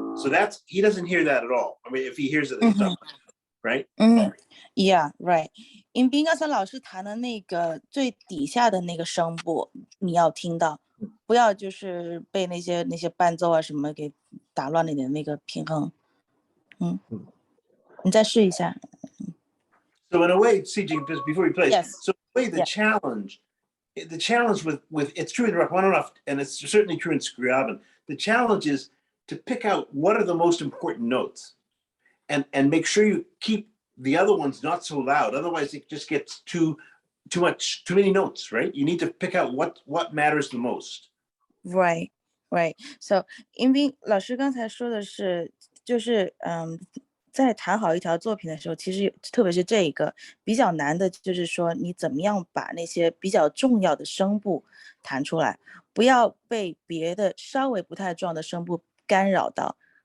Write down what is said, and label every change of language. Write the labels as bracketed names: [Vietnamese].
[English] So he doesn't hear that at all. I mean, if he hears it, it's up, right? Yeah, right. [Chinese] 因为斌刚才老师弹的那个最底下的那个声部，你要听到，不要就是被那些伴奏啊什么给打乱了你的那个平衡。你再试一下。 [English] So in a way, CJ, just before he plays, Yes. So in a way, the challenge with it's true in Rachmaninoff, and it's certainly true in Scriabin. The challenge is to pick out what are the most important notes, and make sure you keep the other ones not so loud. Otherwise, it just gets too many notes, right? You need to pick out what matters the most. Right. [Chinese] So 因为老师刚才说的是，就是在弹好一条作品的时候，其实特别是这一个比较难的，就是说你怎么样把那些比较重要的声部弹出来，不要被别的稍微不太重要的声部干扰到。